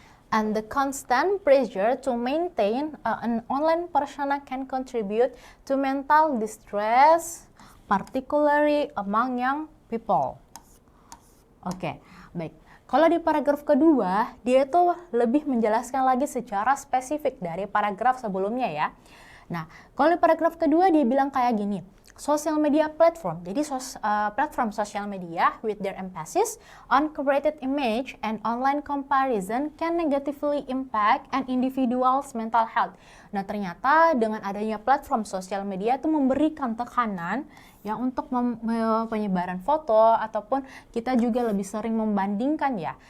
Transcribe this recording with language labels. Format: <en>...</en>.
<en>And the constant pressure to maintain an online persona can contribute to mental distress, particularly among young people.</en> <id>Oke, baik. Kalau di paragraf kedua, dia tuh lebih menjelaskan lagi secara spesifik dari paragraf sebelumnya ya. Nah, kalau di paragraf kedua dia bilang kayak gini.</id> <en>Social media platform,</en> <id>jadi platform sosial media</id> <en>with their emphasis on curated image and online comparison can negatively impact an individual's mental health.</en> <id>Nah, ternyata dengan adanya platform sosial media itu memberikan tekanan ya untuk penyebaran foto, ataupun kita juga lebih sering membandingkan ya.</id>